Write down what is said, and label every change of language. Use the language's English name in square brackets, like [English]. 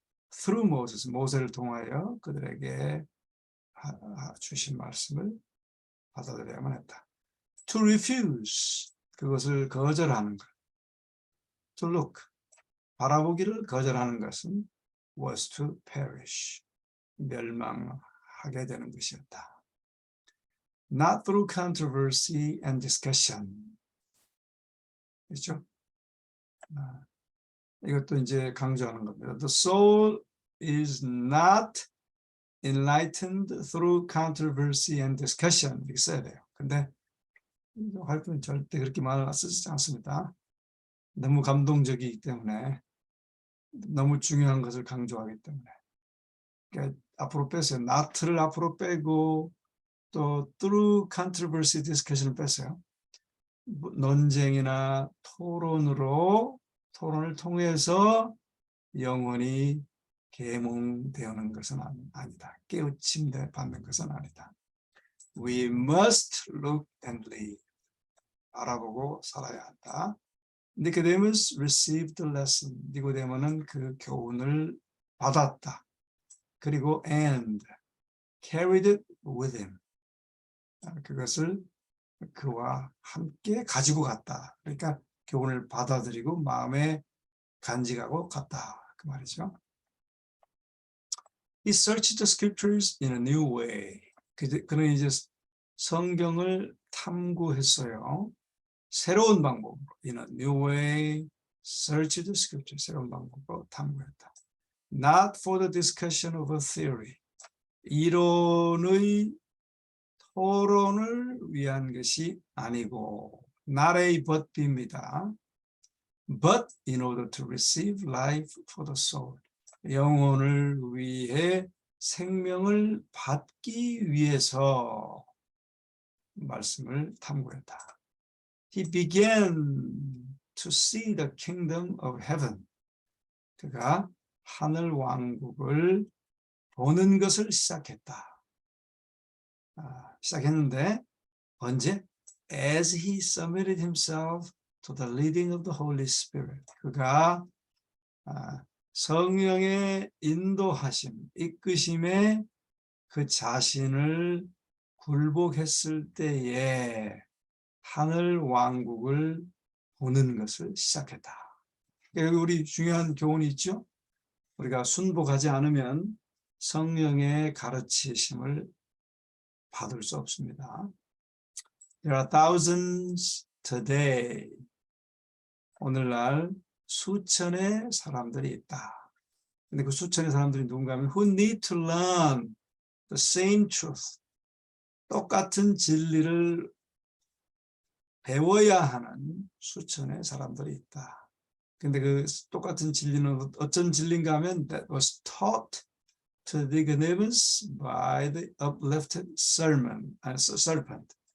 [English] Through Moses, [Korean] 모세를 통하여 그들에게 주신 말씀을 받아들여야만 했다. [English] To refuse, [Korean] 그것을 거절하는 것. [English] To look, [Korean] 바라보기를 거절하는 것은 [English] was to perish, [Korean] 멸망하게 되는 것이었다. [English] Not through controversy and discussion. [Korean] 그렇죠? 이것도 이제 강조하는 겁니다. [English] The soul is not enlightened through controversy and discussion. [Korean] 이렇게 써야 돼요. 근데 활동은 절대 그렇게 말을 쓰지 않습니다. 너무 감동적이기 때문에, 너무 중요한 것을 강조하기 때문에. 그러니까 앞으로 뺐어요. not를 앞으로 빼고 또 [English] through controversy, [Korean] discussion을 뺐어요. 논쟁이나 토론을 통해서 영혼이 계몽되는 것은 아니다. 깨우침 받는 것은 아니다. [English] We must look and live. [Korean] 알아보고 살아야 한다. [English] Nicodemus received the lesson. [Korean] 니고데모는 그 교훈을 받았다. 그리고 [English] and carried it with him. [Korean] 그것을 그와 함께 가지고 갔다. 그러니까 교훈을 받아들이고 마음에 간직하고 갔다. 그 말이죠. [English] He searched the scriptures in a new way. [Korean] 그는 이제 성경을 탐구했어요. 새로운 방법으로. [English] In a new way, search the scriptures. [Korean] 새로운 방법으로 탐구했다. [English] Not for the discussion of a theory. [Korean] 이론의 토론을 위한 것이 아니고 not a but입니다. [English] But in order to receive life for the soul. [Korean] 영혼을 위해 생명을 받기 위해서 말씀을 탐구했다. [English] He began to see the kingdom of heaven. [Korean] 그가 하늘 왕국을 보는 것을 시작했다. 시작했는데 언제? [English] As he submitted himself to the leading of the Holy Spirit. [Korean] 그가 성령의 인도하심, 이끄심에 그 자신을 굴복했을 때에 하늘 왕국을 보는 것을 시작했다. 여기 우리 중요한 교훈이 있죠? 우리가 순복하지 않으면 성령의 가르치심을 받을 수 없습니다. [English] There are thousands today. [Korean] 오늘날 수천의 사람들이 있다. 근데 그 수천의 사람들이 누군가 하면 [English] who need to learn the same truth. [Korean] 똑같은 진리를 배워야 하는 수천의 사람들이 있다. 근데 그 똑같은 진리는 어떤 진리인가 하면 [English] that was taught to Nicodemus by the uplifted serpent.